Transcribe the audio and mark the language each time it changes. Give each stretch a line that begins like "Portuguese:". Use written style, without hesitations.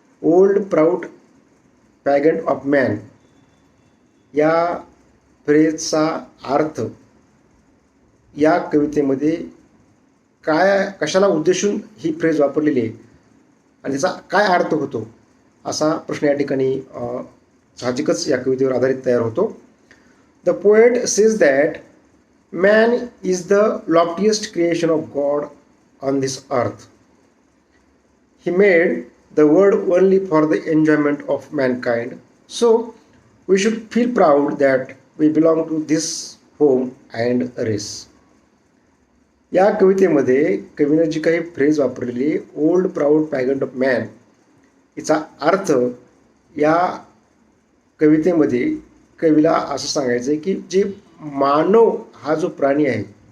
Marathi: Old proud pagan of man. या फ्रेजचा अर्थ या कवितेमध्ये काय, कशाला उद्देशून ही फ्रेज वापरलेली आहे आणि त्याचा काय अर्थ होतो असा प्रश्न या ठिकाणी साहजिकच या कवितेवर आधारित तयार होतो.
English: The poet says that man is the loftiest creation of God on this earth. He made the world only for the enjoyment of mankind. So we should feel proud that we belong to this home and race.
Marathi: या कवितेमध्ये कवीनं जी काही phrase वापरलेली old proud pagan of man, याचा अर्थ या कवितेमध्ये कवीला असं सांगायचं आहे की जे मानव हा जो प्राणी आहे